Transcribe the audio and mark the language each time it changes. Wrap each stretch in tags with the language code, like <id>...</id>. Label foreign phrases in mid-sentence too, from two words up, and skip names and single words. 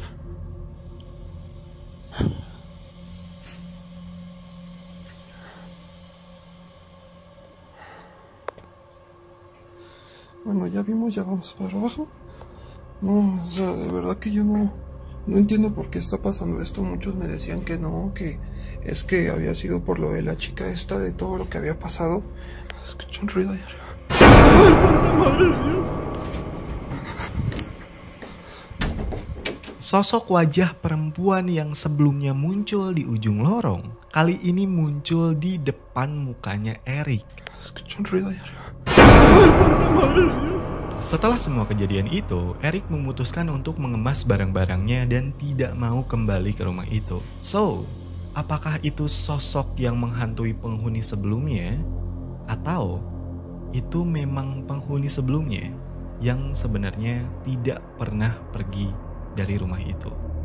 <es>Bueno, ya vimos, ya vamos para abajo. No, o sea, de verdad que yo no entiendo por qué está pasando esto. Muchos me decían que no, que es que había sido por lo de la chica esta, de todo lo que había pasado. Escucho un ruido allá arriba. ¡Ay, santa madre de Dios!</es> <id>Sosok wajah perempuan yang sebelumnya muncul di ujung lorong, kali ini muncul di depan mukanya Eric.</id> <es>Escucho un ruido allá arriba. ¡Ay, santa madre de Dios!</es> <id>Setelah semua kejadian itu, Eric memutuskan untuk mengemas barang-barangnya dan tidak mau kembali ke rumah itu. So, apakah itu sosok yang menghantui penghuni sebelumnya? Atau itu memang penghuni sebelumnya yang sebenarnya tidak pernah pergi dari rumah itu?</id>